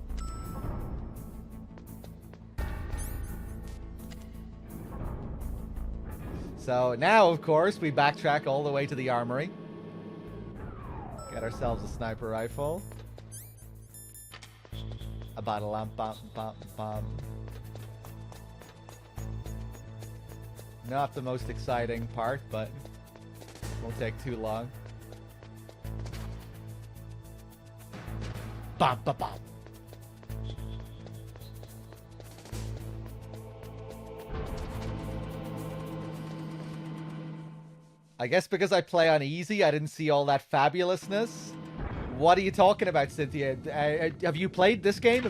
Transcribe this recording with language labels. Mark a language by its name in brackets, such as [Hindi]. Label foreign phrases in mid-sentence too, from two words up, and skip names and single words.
[English] So now, of course, we backtrack all the way to the armory. Get ourselves a sniper rifle. A bottle lamp, bam. Not the most exciting part, but won't take too long. Bam, bam, bam. I guess because I play on easy, I didn't see all that fabulousness. What are you talking about, Cynthia? Have you played this game?